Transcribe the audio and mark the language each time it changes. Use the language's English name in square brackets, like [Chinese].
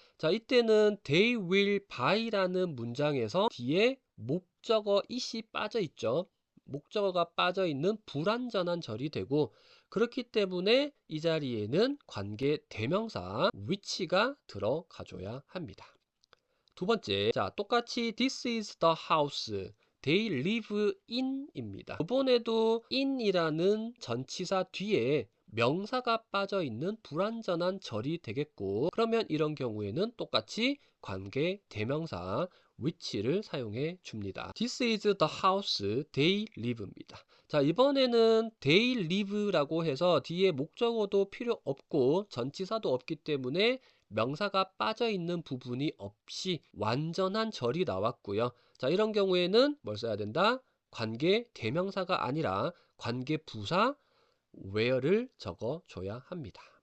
[Korean] 자, 이때는 they will buy라는 문장에서 뒤에 목적어 it이 빠져 있죠. 목적어가 빠져 있는 불완전한 절이 되고, 그렇기 때문에 이 자리에는 관계 대명사 which가 들어가줘야 합니다. 두 번째, 자, 똑같이 [English] this is the house. they live in 입니다. [Korean] 이번에도 in이라는 전치사 뒤에 명사가 빠져 있는 불완전한 절이 되겠고, 그러면 이런 경우에는 똑같이 관계 대명사 which를 사용해 줍니다. [English] This is the house they live입니다. [Korean] 자, 이번에는 they live라고 해서 뒤에 목적어도 필요 없고 전치사도 없기 때문에 명사가 빠져 있는 부분이 없이 완전한 절이 나왔고요. 자, 이런 경우에는 뭘 써야 된다? 관계 대명사가 아니라 관계 부사 where를 적어줘야 합니다.